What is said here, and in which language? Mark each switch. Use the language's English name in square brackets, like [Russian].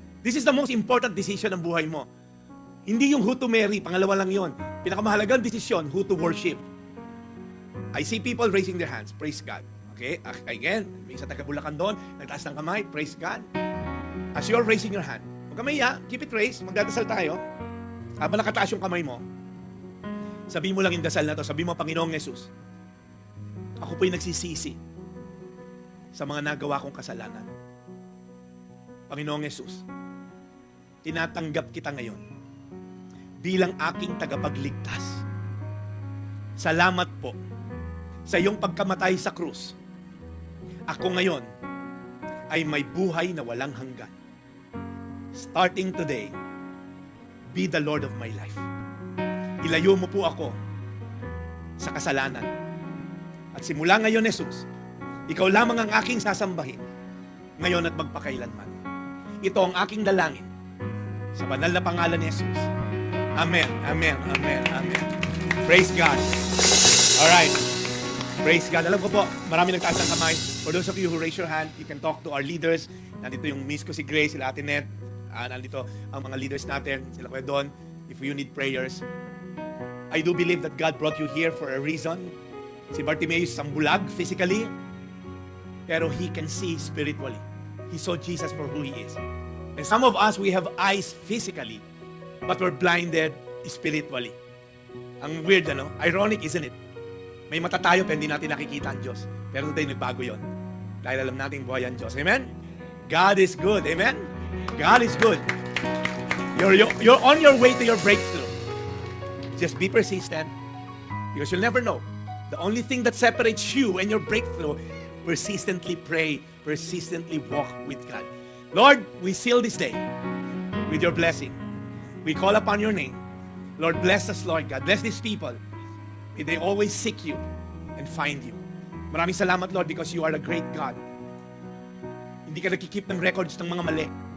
[English] This is the most important decision ng buhay mo. [Filipino] Hindi yung [English] who to marry, pangalawa lang yon. [Filipino] Pinakamahalagang decision, [English] who to worship. I see people raising their hands. [Filipino] Praise God. Okay? Again, may isa taga-Bulacan doon, nagtaas ng kamay. Praise God. [English] As you're raising your hand, [Filipino] huwag ka maiya, [English] keep it raised, [Filipino] magdadasal tayo. Habang nakataas yung kamay mo, sabi mo lang yung dasal na to. Sabi mo, Panginoong Jesus, ako po'y nagsisisi sa mga nagawa kong kasalanan. Panginoong Jesus, tinatanggap kita ngayon bilang aking tagapagligtas. Salamat po sa iyong pagkamatay sa krus. Ako ngayon ay may buhay na walang hanggan. [English] Starting today, be the Lord of my life. [Filipino] Ilayo mo po ako sa kasalanan. At simula ngayon, Jesus, ikaw lamang ang aking sasambahin ngayon at magpakailanman. Ito ang aking dalangin sa banal na pangalan ni Jesus. [English] Amen, amen, amen, amen. Praise God. Alright. Praise God. [Filipino] Alam ko po, marami nagtaas ng kamay. [English] For those of you who raise your hand, you can talk to our leaders. [Filipino] Nandito yung miss ko si Grace, sila Ate Net. Nandito ang mga leaders natin, sila Kuya Don. [English] If you need prayers, I do believe that God brought you here for a reason. [Filipino] Si Bartimaeus ang bulag physically, pero [English] he can see spiritually. He saw Jesus for who He is. And some of us, we have eyes physically, but we're blinded spiritually. [Filipino] Ang weird, ano? [English] Ironic, isn't it? [Filipino] May mata tayo, pero hindi natin nakikita ang Diyos. Pero today, nagbago yon. Dahil alam natin buhay ang Diyos. [English] Amen? God is good. Amen? God is good. You're on your way to your breakthrough. Just be persistent, because you'll never know. The only thing that separates you and your breakthrough, persistently pray, persistently walk with God. Lord, we seal this day with your blessing. We call upon your name. Lord, bless us, Lord God. Bless these people. May they always seek you and find you. [Filipino] Maraming salamat, Lord, because you are a great God. Hindi ka nagkikip ng records ng mga mali.